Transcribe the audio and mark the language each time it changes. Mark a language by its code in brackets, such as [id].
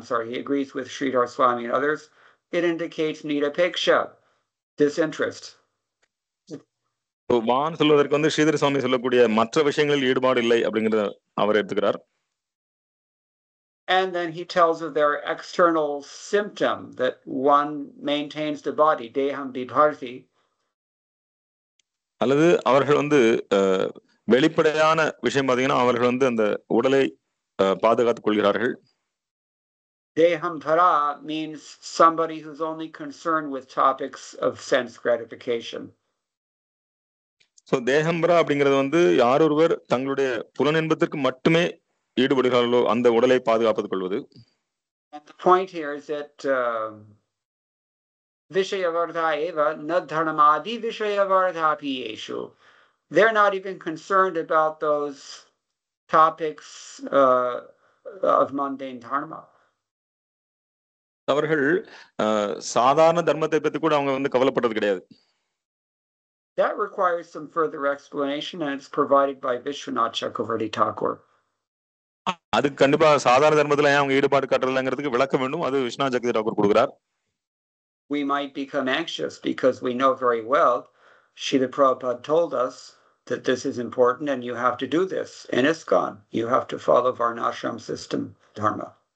[en] He agrees with Sridhar Swami and others. It indicates nirapeksha, disinterest. [ta] வான்னு சொல்வதற்கு வந்து ஸ்ரீதர் சுவாமி சொல்லக்கூடிய மற்ற விஷயங்களில் ஈடுபாடு இல்லை அப்படிங்கறத அவர் எடுத்துக்கிறார். [en] And then he tells of their external symptom that one maintains the body, deham bibharti. [ta] அல்லது அவர்கள் வந்து வெளிப்படையான விஷயம் பாத்தீங்கன்னா அவர்கள் வந்து அந்த உடலை பாதுகாத்துக் கொள்கிறார்கள். [en] Deham dhara means somebody who's only concerned with topics of sense gratification. [ta] So தேகம்பரா அப்படிங்கிறது வந்து யார் ஒருவர் தங்களுடைய புலனின்பத்திற்கு மட்டுமே ஈடுபடுகிறார்களோ அந்த உடலை பாதுகாத்துக் கொள்வது. [en] And the point here is that [sa] Vishayavardha eva na dharmadi Vishayavardha piyeshu. [en] They're not even concerned about those topics of mundane dharma. [ta] அவர்கள் சாதாரண தர்மத்தை பத்தி கூட அவங்க வந்து கவலைப்படுறது கிடையாது. [en] That requires some further explanation, and it's provided by Vishwanath Chakravarti Thakur. [ta] அது கண்டிப்பா சாதாரண தர்மத்துல அவங்க ஈடுபாடு காட்டலங்கிறதுக்கு விளக்கம் வேண்டும். அது விஸ்வநாத் சக்கரவர்த்தி தாக்கூர் கொடுக்கிறார். [en] We might become anxious because we know very well Srila Prabhupada told us that this is important and you have to do this. In ISKCON, you have to follow Varnashram system dharma.